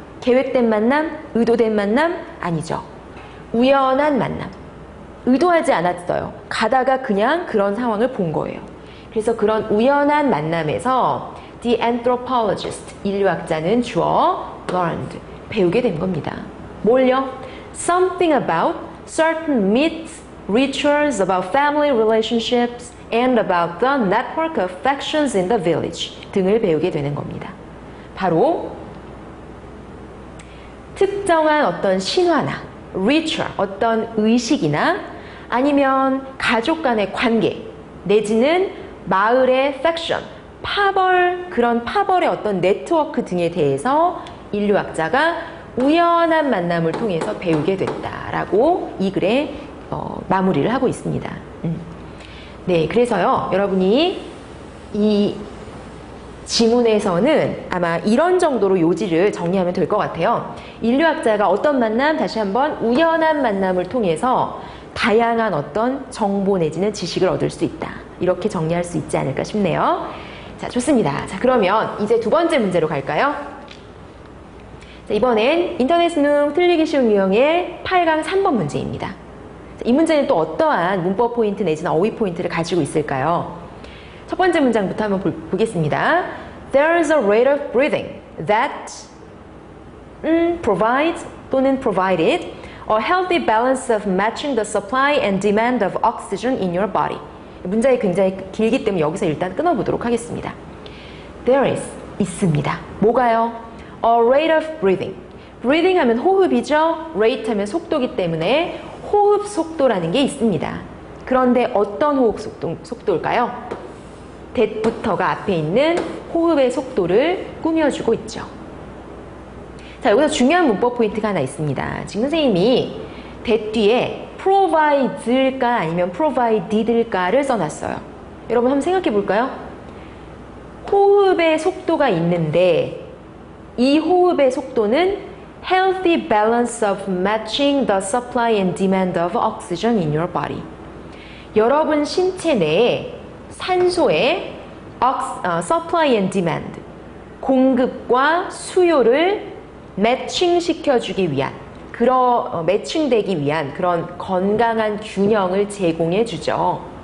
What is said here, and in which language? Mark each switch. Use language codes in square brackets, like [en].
[ko] 계획된 만남? 의도된 만남? 아니죠. 우연한 만남. 의도하지 않았어요. 가다가 그냥 그런 상황을 본 거예요. 그래서 그런 우연한 만남에서 [en] the anthropologist, [ko] 인류학자는 주어 learned, 배우게 된 겁니다. 뭘요? [en] Something about certain myths, rituals about family relationships, and about the network of factions in the village [ko] 등을 배우게 되는 겁니다. 바로 특정한 어떤 신화나 ritual, 어떤 의식이나 아니면 가족 간의 관계 내지는 마을의 faction, 그런 파벌의 어떤 네트워크 등에 대해서 인류학자가 우연한 만남을 통해서 배우게 됐다라고 이 글에 마무리를 하고 있습니다. 네, 그래서요, 여러분이 이 지문에서는 아마 이런 정도로 요지를 정리하면 될 것 같아요. 인류학자가 어떤 만남, 다시 한번 우연한 만남을 통해서 다양한 어떤 정보 내지는 지식을 얻을 수 있다. 이렇게 정리할 수 있지 않을까 싶네요. 자, 좋습니다. 자, 그러면 이제 두 번째 문제로 갈까요? 자, 이번엔 인터넷 수능 틀리기 쉬운 유형의 8강 3번 문제입니다. 자, 이 문제는 또 어떠한 문법 포인트 내지는 어휘 포인트를 가지고 있을까요? 첫 번째 문장부터 한번 보겠습니다. [en] There is a rate of breathing that provides [ko] 또는 [en] provided a healthy balance of matching the supply and demand of oxygen in your body. [ko] 문장이 굉장히 길기 때문에 여기서 일단 끊어보도록 하겠습니다. [en] There is, [ko] 있습니다. 뭐가요? [en] A rate of breathing. [ko] breathing 하면 호흡이죠. rate 하면 속도기 때문에 호흡 속도라는 게 있습니다. 그런데 어떤 호흡 속도일까요? that부터가 앞에 있는 호흡의 속도를 꾸며주고 있죠. 자, 여기서 중요한 문법 포인트가 하나 있습니다. 지금 선생님이 that 뒤에 provide일까 아니면 provided일까를 써놨어요. 여러분 한번 생각해 볼까요? 호흡의 속도가 있는데 이 호흡의 속도는 [en] healthy balance of matching the supply and demand of oxygen in your body. [ko] 여러분 신체 내에 산소의 [en] supply and demand, [ko] 공급과 수요를 매칭시켜주기 위한 매칭되기 위한 그런 건강한 균형을 제공해 주죠.